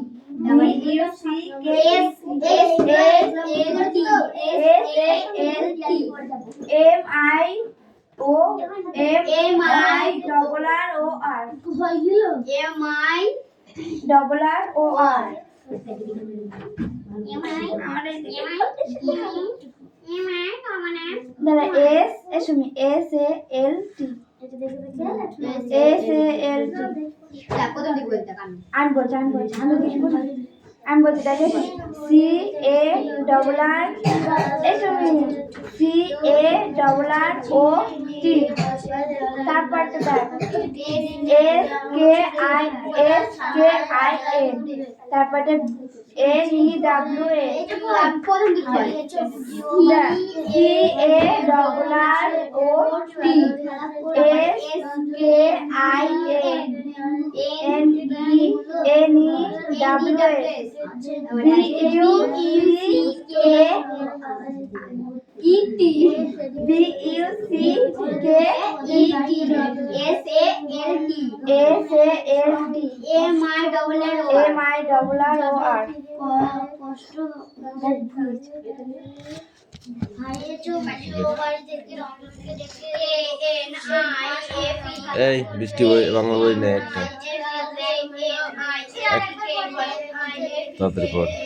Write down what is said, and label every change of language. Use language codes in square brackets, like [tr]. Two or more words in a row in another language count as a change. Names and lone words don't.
[en] B-U-C-K-S-A-L-T, M-I-O-M-I-R-R-O-R, M-I-R-R-O-R. [bn] দাঁড়া S-A-L-T, S-A-L-T, আমি বলছি দেখে C-A-R-R-O-T, তারপর তো দেখ [en] S-K-I-N, তারপরে N-E-W-S, C-A-R-R-O-T, S-K-I-N, N-E-W-S, B-U-C-K-E-T, B-U-C-K-E-T, S-A-L-T, M-I-R-R-O-R. [bn] এই বৃষ্টি বই বাংলা বই নেই একটা তাড়াতাড়ি পড়।